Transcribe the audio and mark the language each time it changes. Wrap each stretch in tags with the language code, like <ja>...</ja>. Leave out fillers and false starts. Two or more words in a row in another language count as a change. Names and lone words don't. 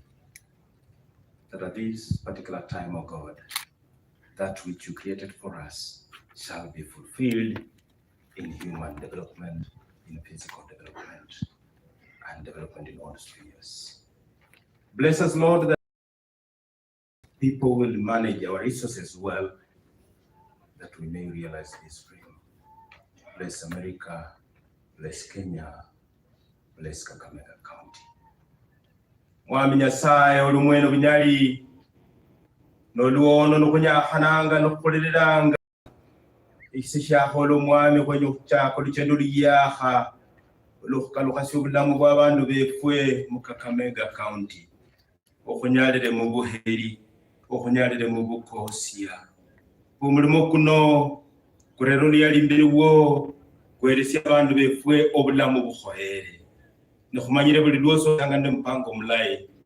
<en>That at this particular time, O God, that which you created for us shall be fulfilled in human development, in physical development, and development in all spheres. Bless us, Lord, that people will manage our resources well, that we may realize this dream. Bless America, bless Kenya, bless Kakamega County.</en> <luy>Mwami Nyasaye olumweno binyali noluono nukunyahananga nukukolelelanga isishaho mwami kwenye chako lichendo liyaha olukalukasi obulamu bw'abantu befwe mu Kakamega County okunyalire mu buheri okunyalire mu bukosya omulimo kuno kurero lyalimbiriwo kweresya abantu befwe obulamu buhoere nokumanyire buli lwoso tanga ne mpango omulayi</luy>